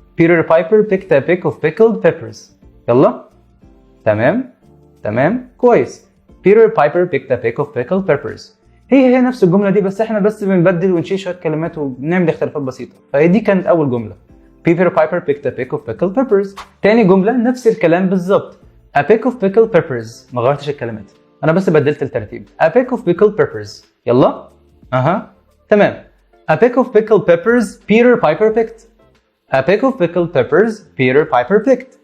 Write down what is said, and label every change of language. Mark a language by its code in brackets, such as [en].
[en] Peter Piper picked a peck of pickled peppers. [ar] يلا. تمام. تمام كويس. [en] Peter Piper picked a pick of pickled peppers. [ar] هي نفس الجملة دي، بس احنا بنبدل ونشيل شوية كلمات وبنعمل اختلافات بسيطة. فهي دي كانت أول جملة. [en] Peter Piper picked a pick of pickled peppers. [ar] تاني جملة نفس الكلام بالظبط. [en] A pick of pickled peppers. [ar] ما غيرتش الكلمات، أنا بس بدلت الترتيب. [en] A pick of pickled peppers. [ar] يلا. تمام. [en] A pick of pickled peppers Peter Piper picked. A pick of pickled peppers Peter Piper picked.